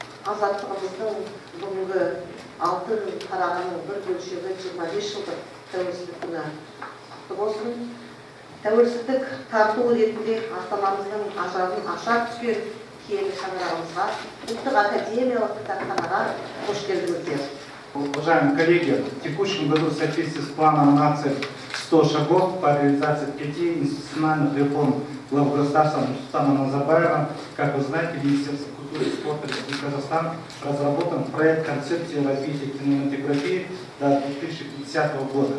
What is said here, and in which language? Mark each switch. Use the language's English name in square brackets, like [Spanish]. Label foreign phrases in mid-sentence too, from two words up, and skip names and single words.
[Kazakh] азаттығымыздың бүгінгі алтын қарағанның бір бөлшегі 25 жылдық тәуелсіздік күні құтты болсын. Тәуелсіздік тартуы ретінде астанамыздың ажарын аша түскен киелі шаңырағымызға, ұлттық академиялық кітапханаға қош келдіңіздер. [Russian] Уважаемые коллеги, в текущем году в соответствии с планом нации 100 шагов по реализации 5 институциональных реформ главы государства Нурсултана Назарбаева, как вы знаете, Министерство культуры и спорта Республики Казахстан разработан проект концепции развития кинематографии до 2050 года.